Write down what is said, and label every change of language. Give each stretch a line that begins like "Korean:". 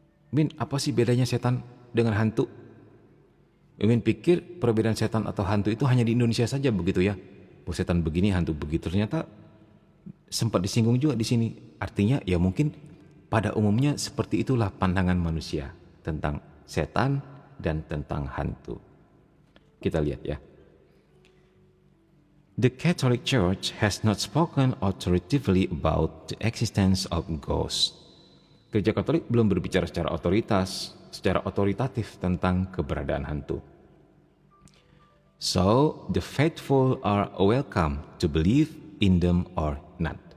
Indonesian: Min, apa sih bedanya setan dengan hantu? Min pikir perbedaan setan atau hantu itu hanya di Indonesia saja begitu ya. Oh, setan begini, hantu begitu. Ternyata sempat disinggung juga di sini. Artinya ya mungkin pada umumnya seperti itulah pandangan manusia tentang setan dan tentang hantu. Kita lihat ya.
English: The Catholic Church has not spoken authoritatively about the existence of ghosts.
Indonesian: Gereja Katolik belum berbicara secara otoritatif tentang keberadaan hantu.
English: So, the faithful are welcome to believe in them or not.